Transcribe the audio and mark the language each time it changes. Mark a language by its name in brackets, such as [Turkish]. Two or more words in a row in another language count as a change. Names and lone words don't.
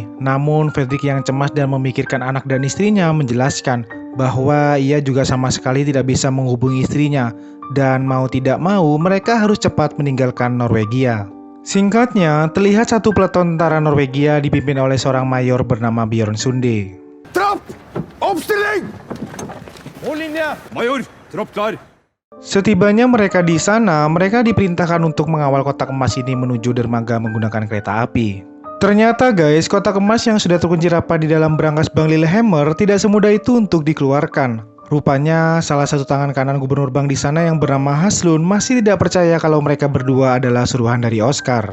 [Indonesian] Namun Fredrik yang cemas dan memikirkan anak dan istrinya menjelaskan bahwa ia juga sama sekali tidak bisa menghubungi istrinya. Dan mau tidak mau, mereka harus cepat meninggalkan Norwegia. Singkatnya, terlihat satu peleton tentara Norwegia dipimpin oleh seorang mayor bernama Bjørn Sunde. [Norwegian] Trapp! Oppstilling! Hold linje! Major, tropp klar! [Indonesian] Setibanya mereka di sana, mereka diperintahkan untuk mengawal kotak emas ini menuju dermaga menggunakan kereta api. Ternyata guys, kotak emas yang sudah terkunci rapat di dalam berangkas Bank Lillehammer tidak semudah itu untuk dikeluarkan. Rupanya salah satu tangan kanan gubernur bank di sana yang bernama Haslund masih tidak percaya kalau mereka berdua adalah suruhan dari Oscar.